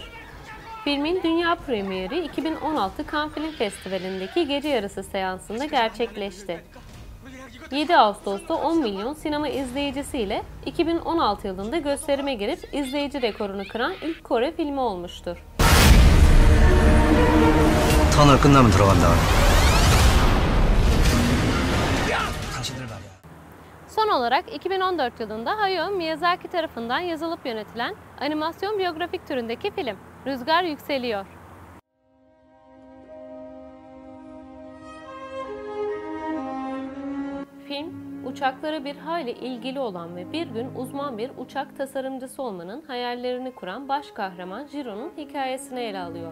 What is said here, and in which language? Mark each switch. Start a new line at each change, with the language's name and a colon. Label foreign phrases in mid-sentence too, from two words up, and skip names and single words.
Turkish: Filmin dünya premieri 2016 Cannes Film Festivali'ndeki gece yarısı seansında gerçekleşti. 7 Ağustos'ta 10 milyon sinema izleyicisiyle 2016 yılında gösterime girip izleyici rekorunu kıran ilk Kore filmi olmuştur.
Korean: 터널 끝나면 들어간다.
Turkish: Son olarak 2014 yılında Hayao Miyazaki tarafından yazılıp yönetilen animasyon biyografik türündeki film Rüzgar Yükseliyor. Film, uçaklara bir hayli ilgili olan ve bir gün uzman bir uçak tasarımcısı olmanın hayallerini kuran baş kahraman Jiro'nun hikayesini ele alıyor.